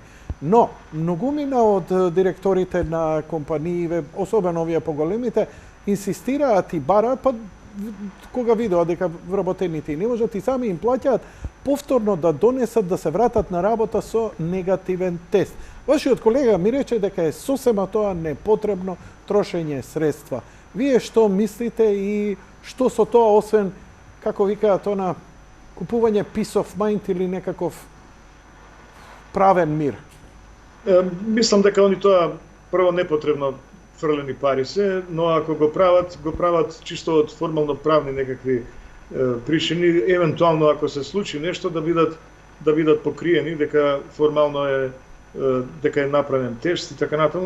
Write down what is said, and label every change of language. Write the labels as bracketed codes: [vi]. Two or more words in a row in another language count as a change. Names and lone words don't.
[mk] Но, многумина од директорите на компании, особено овие поголемите, инсистираат и бараат, па кога видоа дека вработените не можат и сами им плаќаат, повторно да донесат, да се вратат на работа со негативен тест. Вашиот колега ми рече дека е сосема тоа непотребно трошење средства. Вие што мислите и што со тоа, освен, како викаат она, купување [en] peace of mind [mk] или некаков правен мир? Мислам дека они тоа прво непотребно фрлени пари се, но ако го прават чисто од формално правни некакви причини, евентуално ако се случи нешто да бидат покриени дека формално е дека е направен тест и така натаму.